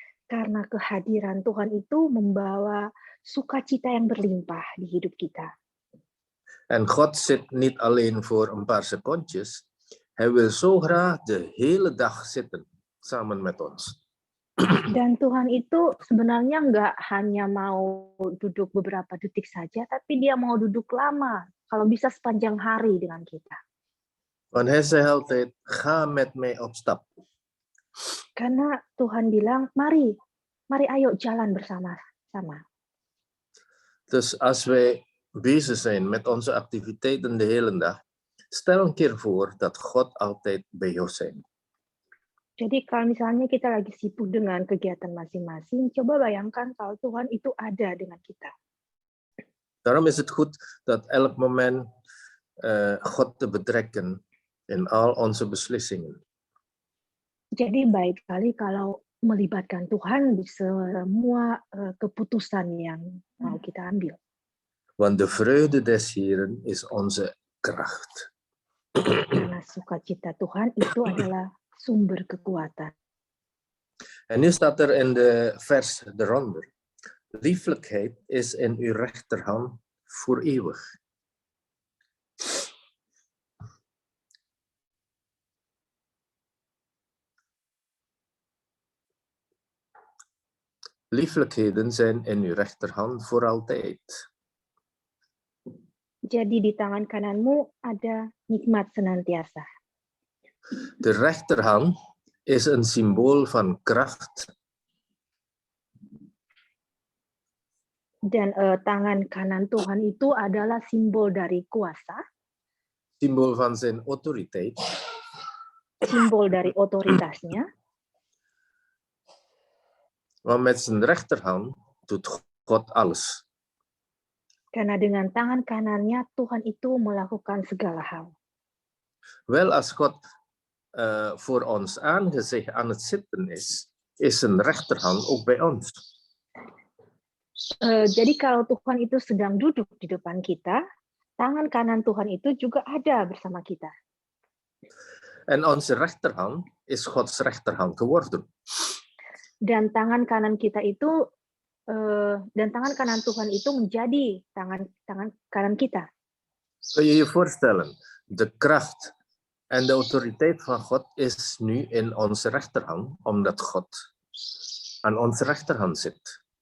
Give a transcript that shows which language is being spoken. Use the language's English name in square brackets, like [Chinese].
[Indonesian] Karena kehadiran Tuhan itu membawa sukacita yang berlimpah di hidup kita. [Dutch] En God zit niet alleen voor een paar secondjes. Hij wil zo graag de hele dag zitten samen met ons. [Indonesian] Dan Tuhan itu sebenarnya nggak hanya mau duduk beberapa detik saja, tapi dia mau duduk lama, kalau bisa sepanjang hari dengan kita. [Dutch] Want hij zei altijd, ga met mij op stap. [Indonesian] Karena Tuhan bilang, mari ayo jalan bersama-sama. [Dutch] Dus als wij bezig zijn met onze activiteiten de hele dag, stel een keer voor dat God altijd bij jou is. [Indonesian] Jadi kalau misalnya kita lagi sibuk dengan kegiatan masing-masing, coba bayangkan kalau Tuhan itu ada dengan kita. [Dutch] Daarom is het goed dat elk moment God te betrekken in al onze beslissingen. [Indonesian] Jadi baik sekali kalau melibatkan Tuhan di semua keputusan yang mau kita ambil. [Dutch] Want de vreugde des Heren is onze kracht. [Indonesian] Karena sukacita Tuhan itu adalah sumber kekuatan. [Dutch] En nu staat er in de vers eronder. Lieflijkheid is in uw rechterhand voor eeuwig. Lieflijkheden zijn in uw rechterhand voor altijd. [Indonesian] Jadi di tangan kananmu ada nikmat senantiasa. [Dutch] De rechterhand is een symbool van kracht. [Indonesian] Dan tangan kanan Tuhan itu adalah simbol dari kuasa, [Dutch] Symbool van zijn autoriteit. [Indonesian] simbol dari otoritasnya. [Dutch] Want met zijn rechterhand doet God alles. [Indonesian] Karena dengan tangan kanannya Tuhan itu melakukan segala hal. [Dutch] Wel, als God voor ons aangezicht aan het zitten is zijn rechterhand ook bij ons. [Indonesian] Jadi kalau Tuhan itu sedang duduk di depan kita, tangan kanan Tuhan itu juga ada bersama kita. [Dutch] En onze rechterhand is Gods rechterhand geworden. [Indonesian] Dan tangan kanan kita itu dan tangan kanan Tuhan itu menjadi tangan kanan kita. [Dutch] Kun je je voorstellen, de kracht en de autoriteit van God is nu in onze rechterhand, omdat God aan onze rechterhand zit.